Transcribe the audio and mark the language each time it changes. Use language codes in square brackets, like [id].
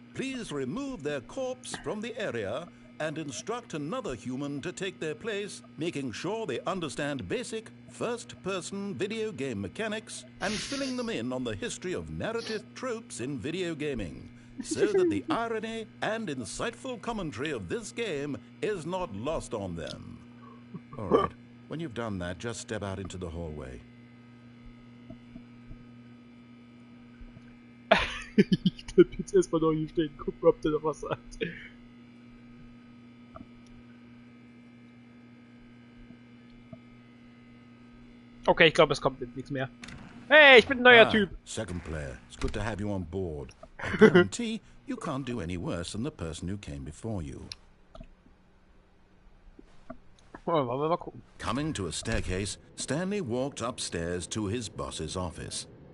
[en] Please remove their corpse from the area and instruct another human to take their place, making sure they understand basic first-person video game mechanics and filling them in on the history of narrative tropes in video gaming, so that the irony and insightful commentary of this game is not lost on them. All right, when you've done that, just step out into the hallway. [de] Ich bleib jetzt erstmal noch hier stehen, gucken, ob der noch was sagt. Okay, ich glaube, es kommt jetzt nichts mehr. Hey, ich bin ein neuer Typ. [en] Second player, it's good to have you on board. I guarantee you can't do any worse than the person who came before you. [de] Wollen wir mal gucken. [en] Coming to a staircase, Stanley walked upstairs to his boss's office.